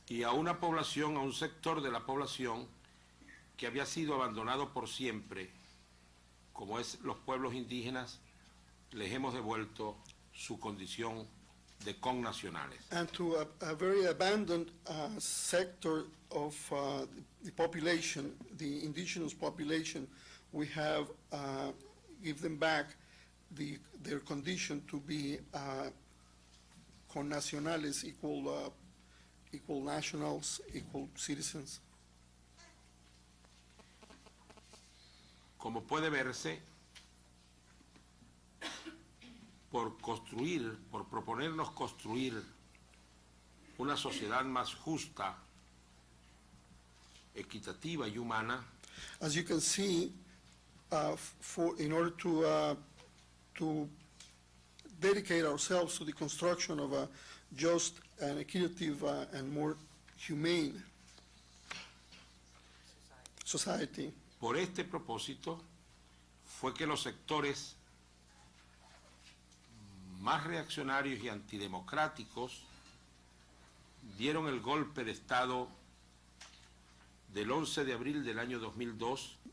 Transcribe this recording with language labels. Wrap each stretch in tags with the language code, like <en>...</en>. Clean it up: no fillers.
<es>Y a una población, a un sector de la población que había sido abandonado por siempre, como es los pueblos indígenas, les hemos devuelto su condición de connacionales.</es> <en>And to a very abandoned sector of the population, the indigenous population, we have give them back their condition to be connacionales, equal nationals, equal citizens.</en> <es>Como puede verse, por proponernos construir una sociedad más justa, equitativa y humana,</es> <en>As you can see, in order to dedicate ourselves to the construction of a just and equitative and more humane society,</en> <es>por este propósito fue que los sectores más reaccionarios y antidemocráticos dieron el golpe de Estado del 11 de abril del año 2002</es>